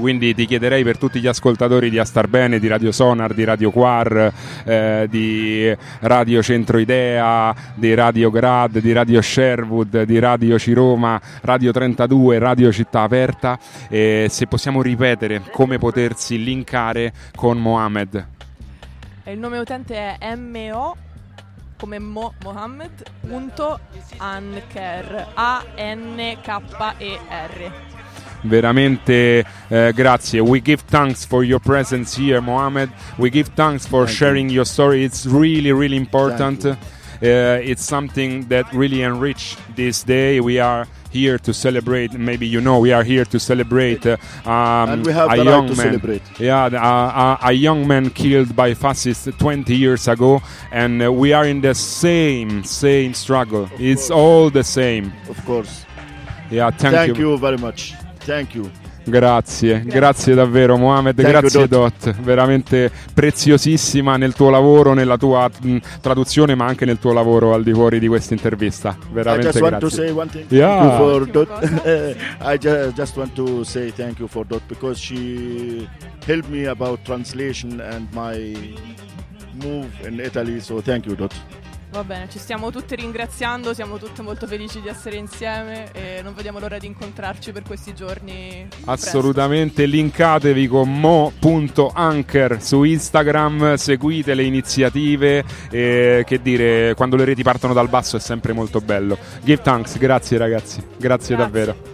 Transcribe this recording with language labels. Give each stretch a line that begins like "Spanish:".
Italian: Quindi ti chiederei, per tutti gli ascoltatori di Astar Bene, di Radio Sonar, di Radio Quar, di Radio Centro Idea, di Radio Grad, di Radio Sherwood, di Radio Ciroma, Radio 32, Radio Città Aperta, se possiamo ripetere come potersi linkare con Mohamed. Il nome utente è mo, come mo Mohamed, punto anker, A-N-K-E-R. Veramente grazie.
English: We give thanks for your presence here, Mohamed. We give thanks for sharing your story. It's really, really important. It's something that really enriched this day. We are here to celebrate, maybe you know, we are here to celebrate a young man killed by fascists 20 years ago, and we are in the same struggle. Of it's course. All the same. Of course. Yeah, thank you very much. Thank you.
Italian: Grazie, grazie davvero Mohamed, grazie Dot, veramente preziosissima nel tuo lavoro, nella tua traduzione, ma anche nel tuo lavoro al di fuori di questa intervista. Veramente grazie.
English: I just
Italian: grazie.
English: Want to say one thing yeah. for Dot. I just want to say thank you for Dot because she helped me about translation and my move in Italy, so thank you Dot.
Italian: Va bene, ci stiamo tutti ringraziando, siamo tutti molto felici di essere insieme e non vediamo l'ora di incontrarci per questi giorni. Assolutamente, presto. Linkatevi con mo.anker su Instagram, seguite le iniziative e, che dire, quando le reti partono dal basso è sempre molto bello.
English: Give thanks,
Italian: grazie ragazzi, grazie davvero.